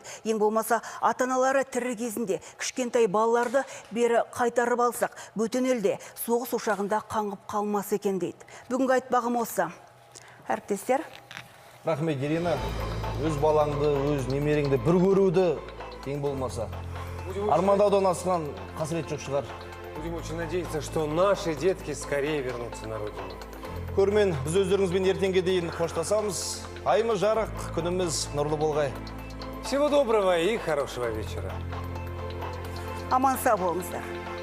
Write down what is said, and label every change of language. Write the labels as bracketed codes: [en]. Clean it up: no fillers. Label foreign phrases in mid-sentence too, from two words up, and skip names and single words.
[kk] Ең болмаса ата-аналары тірі кезінде кішкентай балаларды бері қайтарып алсақ, бөтен елде соғыс ошағында қаңғып қалмас екен дейді. Бүгінгі айтпағым осы. Әріптестер. Рахмет, Ирина. Өз балаңды, өз немереңді бір көруді ең болмаса армандаудан асқан қасірет жоқ шығар. [ru] Будем очень надеяться, что наши детки скорее вернутся на родину. [kk] Көрмен, біз өздеріңізбен ертеңге дейін қоштасамыз. Айымыз жарық, күніміз нұрлы болғай. [ru] Всего доброго и хорошего вечера. [kk] Аман сау болыңыздар.